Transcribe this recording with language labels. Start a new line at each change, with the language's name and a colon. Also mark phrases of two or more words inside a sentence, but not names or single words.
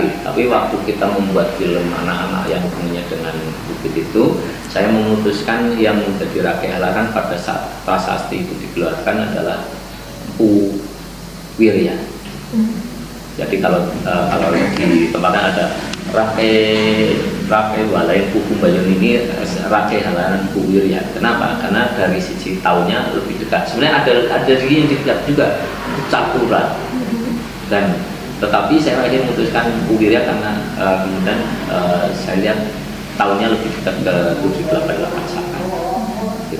Indonesian: Tapi waktu kita membuat film anak-anak yang punya dengan bukit itu, saya memutuskan yang menjadi Rakeh Halaran pada saat prasasti itu dikeluarkan adalah Empu Wirya. Jadi kalau di tempatnya ada Rakeh Walai Puku Bayun ini Rakeh Halaran Empu Wirya. Kenapa? Karena dari sisi tahunnya lebih dekat. Sebenarnya ada yang dekat juga Capuran. Dan tetapi saya akhirnya memutuskan Empu Wirya karena kemudian saya lihat tahunnya lebih dekat ke 788 sana. Gitu.